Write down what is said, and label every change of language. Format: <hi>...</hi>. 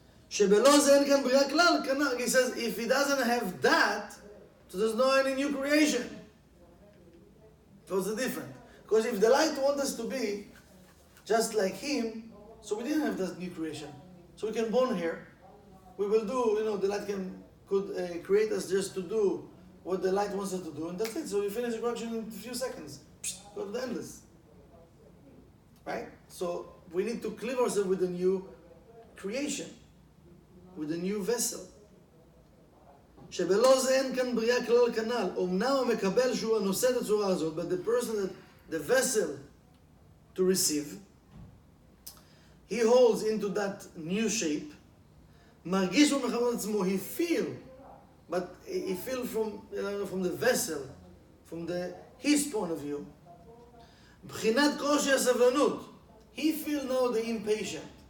<he>שבלא זה אין כאן בריאה כלל, כנ"ל.</he> <en>He says, if he doesn't have that, so there's no any new creation. What's the difference? Because if the light wants us to be just like him, so we didn't have that new creation. So we can born here. We will do, the light could create us just to do what the light wants us to do, and that's it. So we finish the correction in a few seconds. Go to the endless. Right? So we need to cleave ourselves with a new creation, with a new vessel.</en> <he>שבלא זה אין כאן בריאה כלל כנ"ל. אומנם המקבל שהוא הנושא את הצורה הזאת,</he> <en>but the person that the vessel to receive, he holds into that new shape,</en> <he>מרגיש במחמת עצמו,</he> <en>he feel, but he feel from the vessel, from his point of view,</en> <he>בחינת קושי הסבלנות,</he> <en>he feel now the impatient.</en>